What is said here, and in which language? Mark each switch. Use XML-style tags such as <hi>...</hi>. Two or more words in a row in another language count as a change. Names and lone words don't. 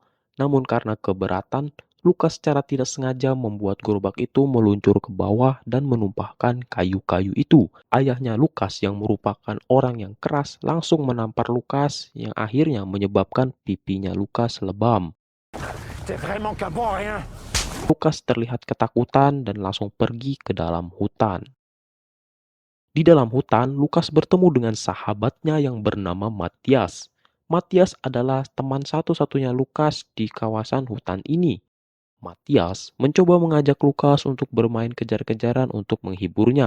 <id>Namun karena keberatan, Lukas secara tidak sengaja membuat gerobak itu meluncur ke bawah dan menumpahkan kayu-kayu itu. Ayahnya Lukas yang merupakan orang yang keras langsung menampar Lukas yang akhirnya menyebabkan pipinya Lukas lebam.</id> <fr>T'es vraiment qu'un bon à rien.</fr> <id>Lukas terlihat ketakutan dan langsung pergi ke dalam hutan. Di dalam hutan, Lukas bertemu dengan sahabatnya yang bernama Matias. Matias adalah teman satu-satunya Lukas di kawasan hutan ini. Matias mencoba mengajak Lukas untuk bermain kejar-kejaran untuk menghiburnya.</id>